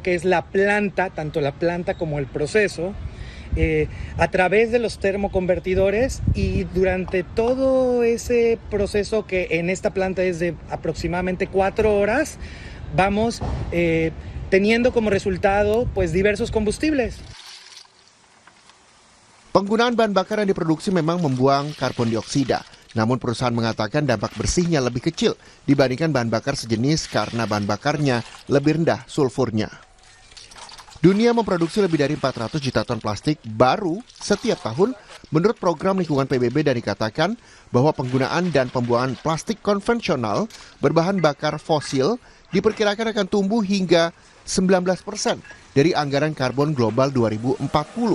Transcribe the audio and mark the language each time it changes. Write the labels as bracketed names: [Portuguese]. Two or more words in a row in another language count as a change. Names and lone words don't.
[Spanish] Que es la planta, tanto la planta como el proceso, a través de los termoconvertidores, y durante todo ese proceso, que en esta planta es de aproximadamente 4 horas, vamos teniendo como resultado pues diversos combustibles. [Indonesian] Penggunaan bahan bakar yang diproduksi memang membuang karbon dioksida, namun perusahaan mengatakan dampak bersihnya lebih kecil dibandingkan bahan bakar sejenis karena bahan bakarnya lebih rendah sulfurnya. Dunia memproduksi lebih dari 400 juta ton plastik baru setiap tahun menurut program lingkungan PBB, dan dikatakan bahwa penggunaan dan pembuangan plastik konvensional berbahan bakar fosil diperkirakan akan tumbuh hingga 19% dari anggaran karbon global 2040.